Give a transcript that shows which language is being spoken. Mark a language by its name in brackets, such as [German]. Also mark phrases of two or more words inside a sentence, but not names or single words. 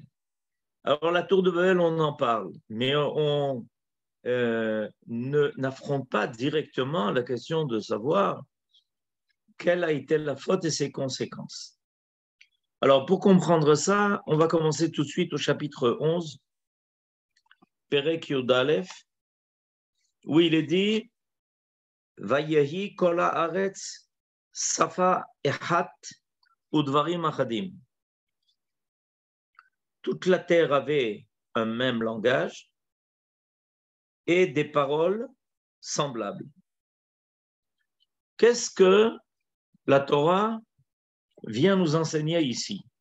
[French] Alors la tour de Babel, on en parle, mais on n'affronte pas directement la question de savoir quelle a été la faute et ses conséquences. Alors pour comprendre ça, on va commencer tout de suite au chapitre 11, [Hebrew] פרק יוד אלף, [French] où il est dit [Hebrew] ויהי כל הארץ שפה אחת ודברים אחדים. [French] Toute la terre avait un même langage et des paroles semblables. Qu'est-ce que la Torah vient nous enseigner ici?